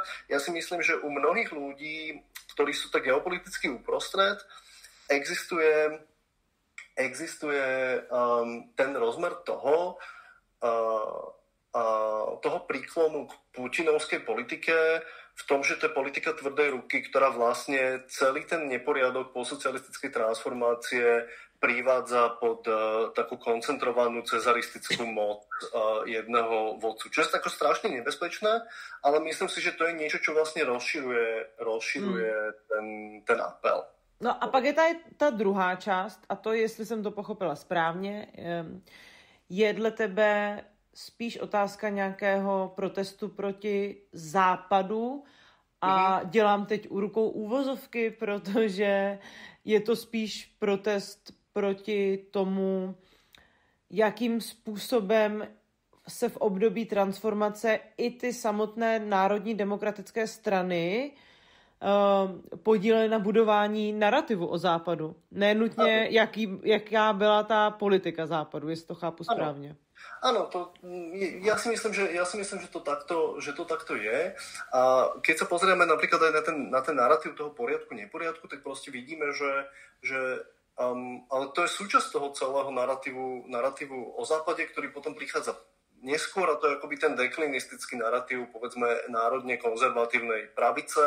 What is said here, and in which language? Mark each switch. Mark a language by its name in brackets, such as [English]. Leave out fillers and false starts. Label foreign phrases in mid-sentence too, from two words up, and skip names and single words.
[Slovak] Ja si myslím, že u mnohých ľudí, ktorí sú tak geopoliticky uprostred, existuje ten rozmer toho príklonu k putinovskej politike v tom, že to je politika tvrdej ruky, ktorá vlastne celý ten neporiadok postsocialistickej transformácie privádza pod takú koncentrovanú cezaristickú moc jedného vodcu. Čo je tako strašne nebezpečné, ale myslím si, že to je niečo, čo vlastne rozširuje ten apel. [Czech] No a pak je ta druhá část, a to, jestli jsem to pochopila správně, je dle tebe spíš otázka nějakého protestu proti západu a dělám teď u rukou úvozovky, protože je to spíš protest proti tomu, jakým způsobem se v období transformace i ty samotné národní demokratické strany podíleli na budování narrativu o západu. Nenutně, jaká byla ta politika západu, jestli to chápu správně. [Slovak] Áno, ja si myslím, že to takto je. A keď sa pozrieme napríklad aj na ten narratív toho poriadku, neporiadku, tak proste vidíme, že ale to je súčasť toho celého narratívu o západe, ktorý potom prichádza neskôr, a to je akoby ten deklinistický narratív, povedzme, národne konzervatívnej pravice,